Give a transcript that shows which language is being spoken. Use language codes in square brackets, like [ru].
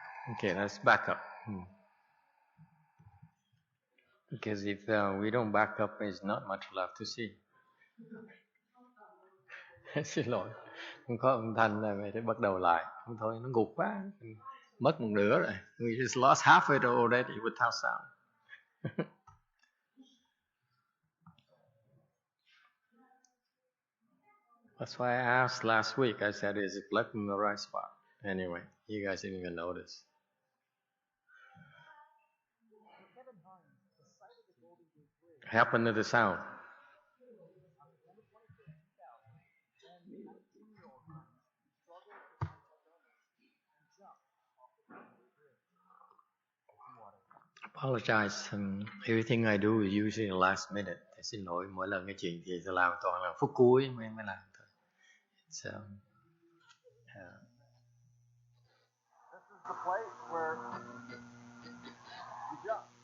[en] Okay, let's back up. Because if we don't back up, there's not much left to see. [vi] Xin lỗi, không có âm thanh là phải bắt đầu lại. Không thôi, nó gục quá, mất một nửa rồi. [en] We just lost half of it already without sound. That's why I asked last week. I said, is it plugged in the right spot? Anyway, you guys didn't even notice. Happened to the sound. Apologize. Everything I do is usually in the last minute. [vi] Xin lỗi, mỗi lần cái chuyện thì sẽ làm toàn là phút cuối mới làm thôi. [en] It's, This is the place where you jump.